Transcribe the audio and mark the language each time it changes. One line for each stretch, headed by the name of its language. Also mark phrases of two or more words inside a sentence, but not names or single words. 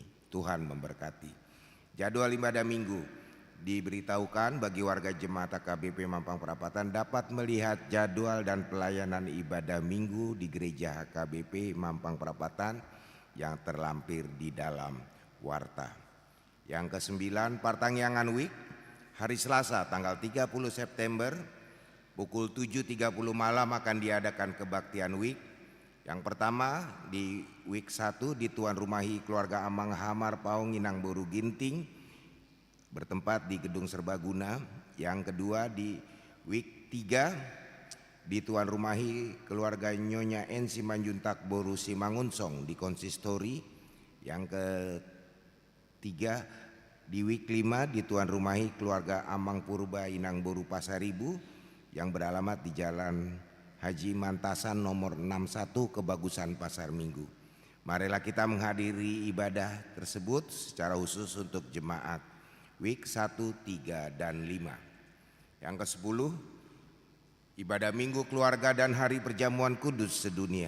Indonesian: Tuhan memberkati. Jadwal ibadah minggu diberitahukan bagi warga jemaat HKBP Mampang Perapatan dapat melihat jadwal dan pelayanan ibadah minggu di gereja HKBP Mampang Perapatan yang terlampir di dalam warta. Yang ke-9, Partangyangan Week hari Selasa tanggal 30 September pukul 7.30 malam akan diadakan kebaktian Week. Yang pertama di WIK 1 di Tuan Rumahi Keluarga Amang Hamar Paung Inang Boru Ginting bertempat di Gedung Serbaguna. Yang kedua di WIK 3 di Tuan Rumahi Keluarga Nyonya N Simanjuntak Boru Simangunsong di Konsistori. Yang ketiga di WIK 5 di Tuan Rumahi Keluarga Amang Purba Inang Boru Pasaribu yang beralamat di Jalan Haji Mantasan nomor 61 Kebagusan Pasar Minggu. Marilah kita menghadiri ibadah tersebut secara khusus untuk jemaat week 1, 3, dan 5. Yang ke-10, ibadah Minggu Keluarga dan Hari Perjamuan Kudus sedunia.